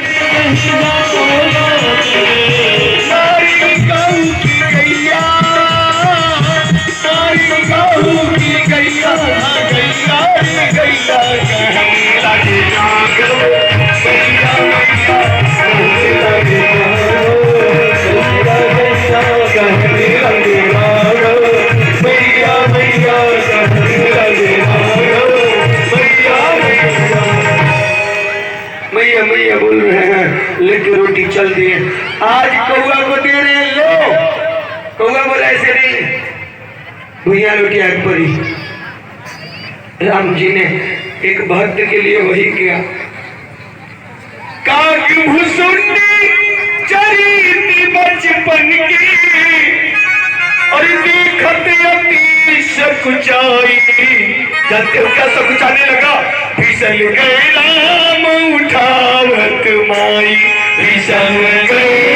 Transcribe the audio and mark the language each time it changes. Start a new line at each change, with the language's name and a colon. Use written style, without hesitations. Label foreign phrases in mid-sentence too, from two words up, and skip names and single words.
Hindi: नारी गऊ की गैया, नारी गऊ की गैया, गैया रे गैया, कहने लगे राघव मैया मैया, कहने लगे कहने लगे राघव मैया मैया, कहने लगे राघव मैया मैया। मैया मैया बोल रहे हैं, लेके रोटी चल दिए। आज कौआ को दे रहे हैं, लो। कौआ बोला ऐसे नहीं, भैया रोटी आग पड़ी। राम जी ने एक भक्त के लिए वही किया। काग भुसुंडी चरी थी बचपन की, और देखत अति सकुचाई, जब क्या सकुचाने लगा, फिसल गए राम उठावत माई, फिसल गए